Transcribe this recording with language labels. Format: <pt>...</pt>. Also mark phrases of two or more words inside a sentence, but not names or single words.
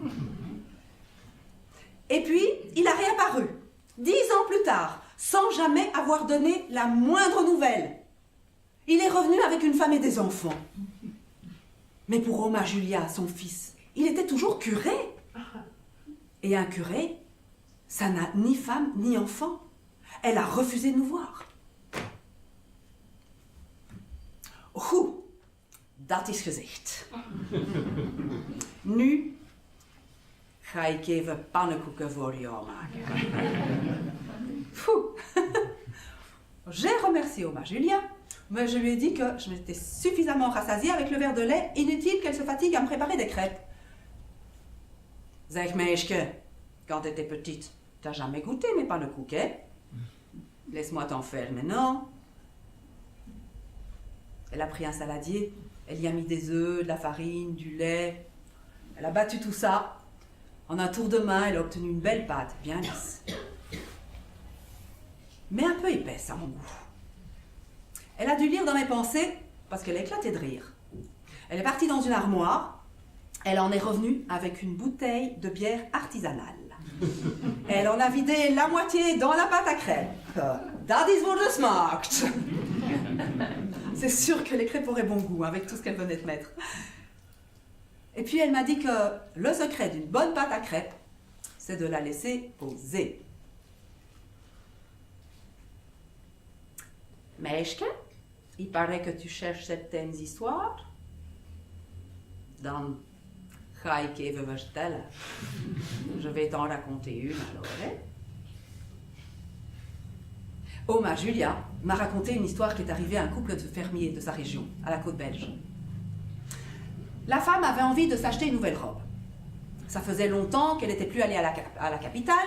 <fr>Et puis, il a réapparu, 10 ans plus tard, sans jamais avoir donné la moindre nouvelle. Il est revenu avec une femme et des enfants. Mais pour Oma Julia, son fils, il était toujours curé. Et un curé, ça n'a ni femme ni enfant. Elle a refusé de nous voir.</fr> <nl>Oeh, dat is gezegd. Nu ga ik even pannenkoeken voor jou maken.</nl> <fr>J'ai remercié Oma Julia, mais je lui ai dit que je m'étais suffisamment rassasiée avec le verre de lait, inutile qu'elle se fatigue à me préparer des crêpes.</fr> <nl>Zeg meisje,</nl> <fr>quand t'étais petite, t'as jamais goûté mes pannenkoeken? Laisse-moi t'en faire maintenant. Elle a pris un saladier, elle y a mis des œufs, de la farine, du lait. Elle a battu tout ça. En un tour de main, elle a obtenu une belle pâte, bien lisse. Mais un peu épaisse à mon goût. Elle a dû lire dans mes pensées parce qu'elle a éclaté de rire. Elle est partie dans une armoire. Elle en est revenue avec une bouteille de bière artisanale. Elle en a vidé la moitié dans la pâte à crêpes.</fr> <nl>Dat is wurde smaakt.</nl> <fr>C'est sûr que les crêpes auraient bon goût avec tout ce qu'elle venait de mettre. Et puis elle m'a dit que le secret d'une bonne pâte à crêpes, c'est de la laisser poser. Meisje, il paraît que tu cherches certaines histoires.</fr> <nl>Dan ga ik even vertellen.</nl> <fr>Je vais t'en raconter une alors. Hein? Oma Julia m'a raconté une histoire qui est arrivée à un couple de fermiers de sa région, à la côte belge. La femme avait envie de s'acheter une nouvelle robe. Ça faisait longtemps qu'elle n'était plus allée à la capitale.</fr>